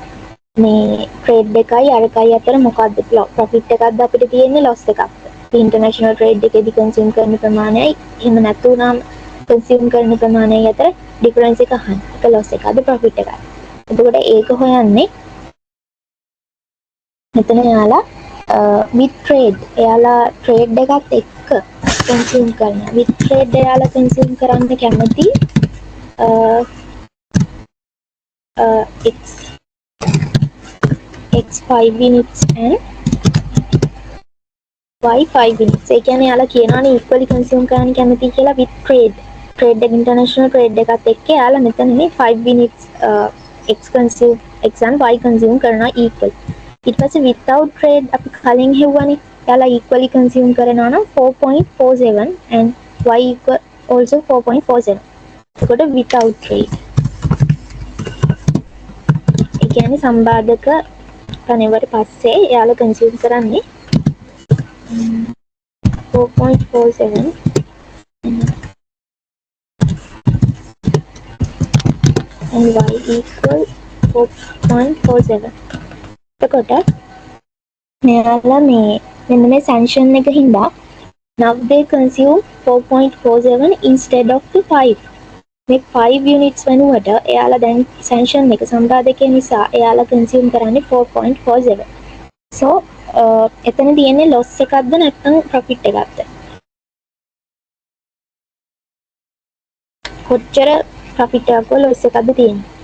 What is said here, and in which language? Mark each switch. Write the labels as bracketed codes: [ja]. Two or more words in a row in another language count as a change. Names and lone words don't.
[si] මේ ට්‍රේඩ් එකයි අරකයි අතර මොකක්ද ප්‍රොෆිට් එකක්ද අපිට තියෙන්නේ ලොස් එකක්ද [en] international trade [si] එකේදී කන්සියුම් කරන ප්‍රමාණයයි එහෙම නැතුණාම කන්සියුම් කරන ප්‍රමාණයයි අතර ඩිෆරන්ස් එක අහන්න. ඒක ලොස් එකක්ද ප්‍රොෆිට් එකක්ද. එතකොට ඒක හොයන්නේ මෙතන යාලා [en] with trade [si] එයාලා ට්‍රේඩ් එකත් එක්ක කන්සියුම් කරනවා. [en] with trade [si] එයාලා කන්සියුම් කරන්න කැමති [en] x 5 units and y 5 units. [si] ඒ කියන්නේ යාලා කියනවානේ [en] equally consume [si] කරන්න කැමති කියලා [en] with trade. [si] trade එක [en] international trade [si] එකත් එක්ක යාලා මෙතන මේ [en] 5 units x consume x and y consume [si] කරනවා equal. ඊට පස්සේ [en] without trade [si] අපි කලින් හෙව්වනේ යාලා equally consume කරනවා නම් [en] 4.47 and y equal also 4.47. එතකොට without trade. [si] ඒ කියන්නේ සම්බාධක පනවට පස්සේ යාලා consume කරන්නේ [en] 4.47 and y equal 4.47. [si] එතකොට මෙයාලා මෙන්න මේ sanction එක හින්දා [en] now they consume 4.47 instead of the 5. [si] මේ 5 units වෙනුවට එයාලා දැන් sanction එක සම්බාධකය නිසා එයාලා consume කරන්නේ 4.47. so එතන තියෙන්නේ loss එකක්ද නැත්නම් profit එකක්ද? කොච්චර profit එකක් loss එකක්ද තියෙන්නේ?